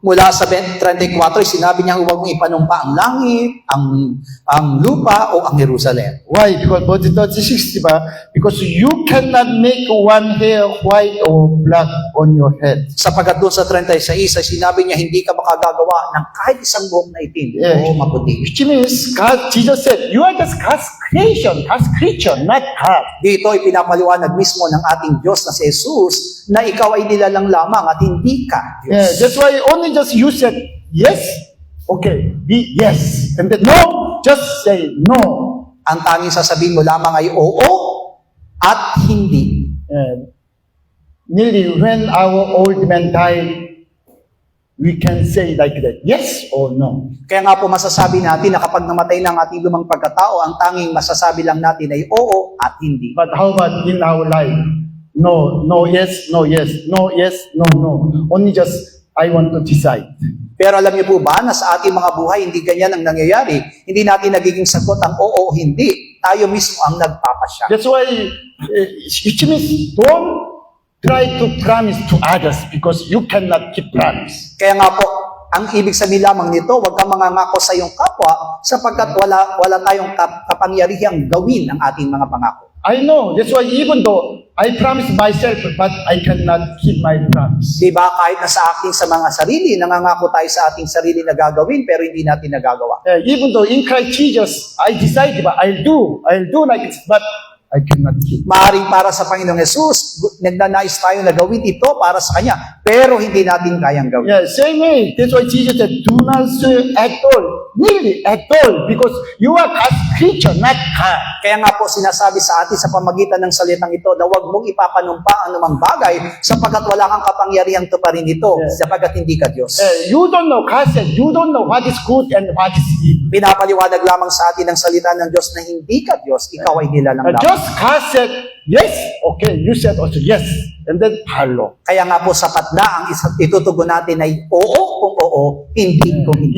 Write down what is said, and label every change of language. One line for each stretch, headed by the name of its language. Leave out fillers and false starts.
Filipino: Mula sa 34, sinabi niya huwag mong ipanumpa ang langit, ang lupa o ang Jerusalem.
English: Why? Because verse 36, diba? Because you cannot make one hair white or black on your head.
Filipino: Sapagkat doon sa 36 ay sinabi niya hindi ka makagagawa ng kahit isang buhok na itim o maputi.
English: Which means God, Jesus said, you are just God's creation, God's creature, not God.
Filipino: Dito ay pinapaliwanag mismo ng ating Diyos na si Jesus na ikaw ay nilalang lamang at hindi ka
English: Yeah,
Filipino: Diyos.
English: that's why only just you said yes, okay, be yes, and then no, just say no.
Filipino: Ang tanging sasabihin mo lamang ay oo at hindi.
English: Nearly when our old man died, we can say like that, yes or no.
Filipino: Kaya nga po masasabi natin na kapag namatay ng ating lumang pagkatao, ang tanging masasabi lang natin ay oo at hindi.
English: But how about in our life? No, no, yes, no, yes, no, yes, no, no. Only just I want to decide.
Filipino: Pero alam niyo po ba na sa ating mga buhay, hindi ganyan ang nangyayari. Hindi natin nagiging sagot ang oo o hindi. Tayo mismo ang nagpapasya.
English: That's why, which means don't try to promise to others because you cannot keep promise.
Filipino: Kaya nga po, ang ibig sabihin lamang nito, huwag kang mangangako sa iyong kapwa sapagkat wala tayong kapangyarihang gawin ang ating mga pangako.
English: I know. That's why even though I promise myself, but I cannot keep my promise.
Filipino: Diba? Kahit na sa ating sa mga sarili, nangangako tayo sa ating sarili na gagawin, pero hindi natin nagagawa.
English: Even though in Christ Jesus, I decide, but I'll do like this, but I cannot keep.
Filipino: Maaring para sa Panginoong Jesus, nagnanais tayo na gawin ito para sa Kanya, pero hindi natin kayang gawin.
English: Yeah, same way. That's why Jesus said, do not say at all. Really, at all. Because you are God's creature, not God.
Filipino: Kaya nga po sinasabi sa atin sa pamagitan ng salitang ito na huwag mong ipapanumpa ang anumang bagay sapagkat wala kang kapangyarihang tuparin ito sapagkat hindi ka Diyos.
English: You don't know, God said, you don't know what is good and what is evil.
Filipino: Pinapaliwanag lamang sa atin ng salita ng Diyos na hindi ka Diyos, ikaw ay nilalang lamang.
English: Just God said, yes, okay, you said also yes, and then follow.
Filipino: Kaya nga po sapat na ang itutugon natin ay oo kung oo, hindi kung hindi.